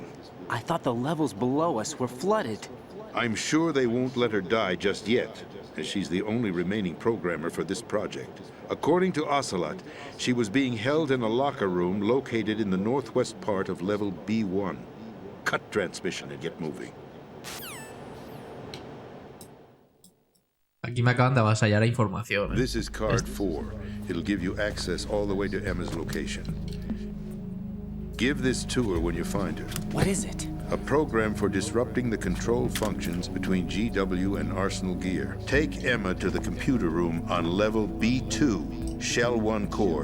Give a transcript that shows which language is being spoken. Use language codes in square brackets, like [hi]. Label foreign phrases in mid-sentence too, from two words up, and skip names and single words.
[en] I thought the levels below us were flooded. I'm sure they won't let her die just yet, as she's the only remaining programmer for this project. According to Ocelot, she was being held in a locker room located in the northwest part of level B1. Cut transmission and get moving. [es] Aquí me acaban de avasallar información. [en] This is card 4. It'll give you access all the way to Emma's location. Give this to her when you find her. What is it? A program for disrupting the control functions between GW and Arsenal Gear. Take Emma to the computer room on level B2, Shell 1 core.